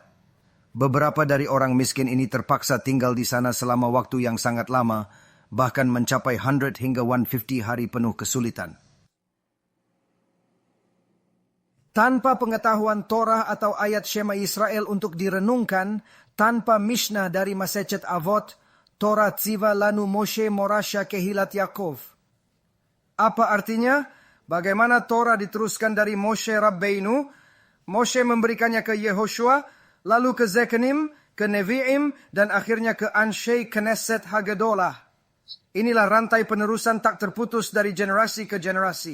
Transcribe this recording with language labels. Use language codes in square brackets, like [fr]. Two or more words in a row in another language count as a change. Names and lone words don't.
[id] Beberapa dari orang miskin ini terpaksa tinggal di sana selama waktu yang sangat lama, bahkan mencapai 100 hingga 150 hari penuh kesulitan. Tanpa pengetahuan Torah atau ayat [he] שמע ישראל [id] untuk direnungkan, tanpa Mishnah dari Masechet Avot, [he] תורה ציווה לנו משה מורשה קהילת יעקב. [id] Apa artinya? Bagaimana Torah diteruskan dari Moshe Rabbeinu? Moshe memberikannya ke Yehoshua, lalu ke Zekanim, ke Nevi'im, dan akhirnya ke Anshei Knesset Hagadolah. Inilah rantai penerusan tak terputus dari generasi ke generasi.